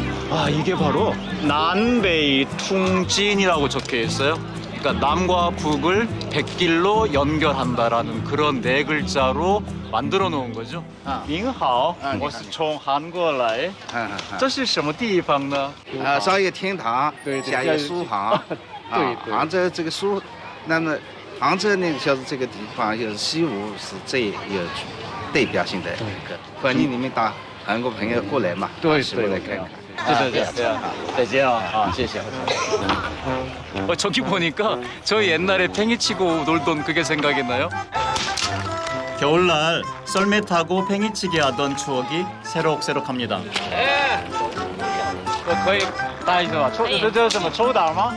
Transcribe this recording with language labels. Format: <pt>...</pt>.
<ko>아, 이게 바로 난베이 퉁진이라고 적혀 있어요. 그러니까 남과 북을 백길로 연결한다라는 그런 네 글자로 만들어 놓은 거죠.</ko> <zh>您好，我是从韩国来。这是什么地方呢？上一个天堂，下一个书房。杭州这个书，那么杭州那个就是这个地方，就是西湖是最有代表性的一个。欢迎你们到韩国朋友过来嘛，西湖来看看。</zh> <ko>저기 보니까 저 옛날에 팽이 치고 놀던 그게 생각이 나요. 겨울날 썰매 타고 팽이치기 하던 추억이 새록새록합니다.</ko> <zh>可以打一次吗？这怎么抽打吗？</zh>